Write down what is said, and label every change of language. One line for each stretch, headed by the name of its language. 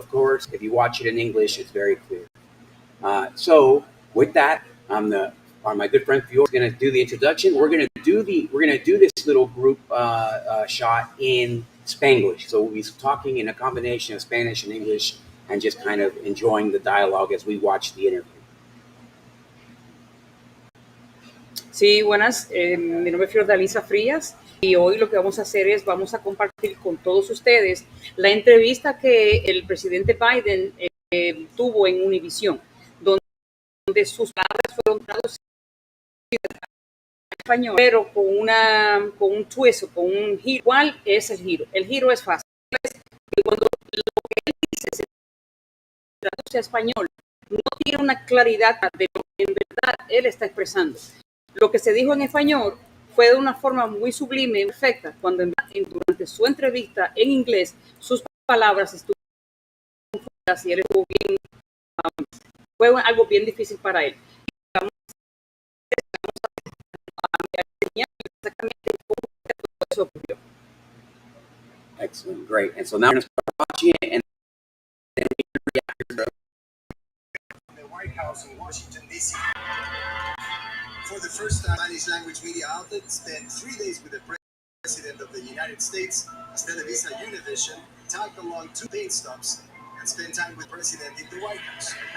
English: Of course, if you watch it in English, it's very clear. So with that, my good friend Fior is going to do the introduction. We're going to do this little group shot in Spanglish. So we'll be talking in a combination of Spanish and English, and just kind of enjoying the dialogue as we watch the interview.
Spanish: Sí, buenas. Mi nombre es Fiordalisa Frías y hoy lo que vamos a hacer es vamos a compartir con todos ustedes la entrevista que el presidente Biden tuvo en Univision, donde sus palabras fueron traducidas en español, pero con un twist, con un giro. ¿Cuál es el giro? El giro es fácil. Es que cuando lo que él dice se traduce a español, no tiene una claridad de lo que en verdad él está expresando. Lo que se dijo en español fue de una forma muy sublime y perfecta, cuando durante su entrevista en inglés sus palabras estuvieron confundidas y él estuvo bien, fue algo bien difícil para él. Vamos a enseñar exactamente cómo eso ocurrió.
English: Excellent, great. And so now we're going to start watching it, and then we react. The White House in Washington, D.C. For the first time, Spanish language media outlet spent 3 days with the President of the United States as Televisa UNivision tagged along 2 paint stops and spent time with the President in the White House.